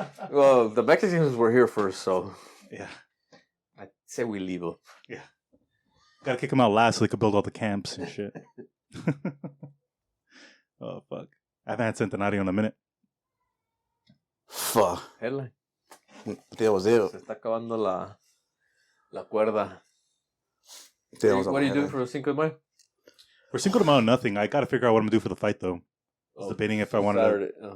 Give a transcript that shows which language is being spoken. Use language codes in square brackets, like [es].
[en] Well, the Mexicans were here first, so Yeah. I say we leave them. Gotta kick them out last so they could build all the camps and shit. Oh, fuck. I haven't had Centenario in a minute. Fuck. Headline. That was it. [es] Se está acabando la cuerda. [en] What What are you doing for Cinco de Mayo? For Cinco de Mayo, nothing. I gotta figure out what I'm gonna do for the fight, though. I was debating if I wanted to...